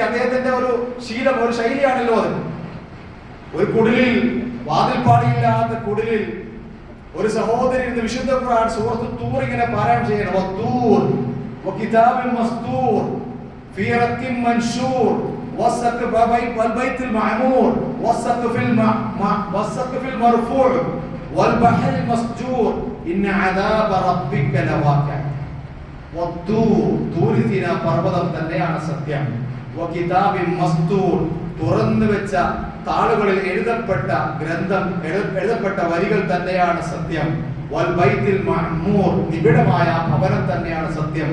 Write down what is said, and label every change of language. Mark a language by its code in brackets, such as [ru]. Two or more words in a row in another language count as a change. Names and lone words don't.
[ml] അദ്ദേഹത്തിന്റെ ഒരു ശീലം, ഒരു ശൈലിയാണല്ലോ അത്. ഒരു കുടിലിൽ, വാതിൽപ്പാടിയില്ലാത്ത കുടിലിൽ ഒരു സഹോദരി ഇരുന്ന് വിശുദ്ധ ഖുർആൻ സൂറത്ത് തൂർ ഇങ്ങനെ പാരായണം ചെയ്യണം. [ar] والطور وكتاب مسطور في رق منشور والسقف والبيت المعمور والسقف المرفوع والبحر المسجور إن عذاب ربك لواقع. [ml] തൂർ സീനാ പർവ്വതം തന്നെയാണ് സത്യം. [ar] وكتاب مسطور, [ml] തുറന്നു വെച്ച താളുകളിൽ എഴുതപ്പെട്ട ഗ്രന്ഥം, എഴുതപ്പെട്ട വരികൾ തന്നെയാണ് സത്യം. [ar] والبيت المعمور, [ml] നിബിഡമായ ഭവനം തന്നെയാണ് സത്യം.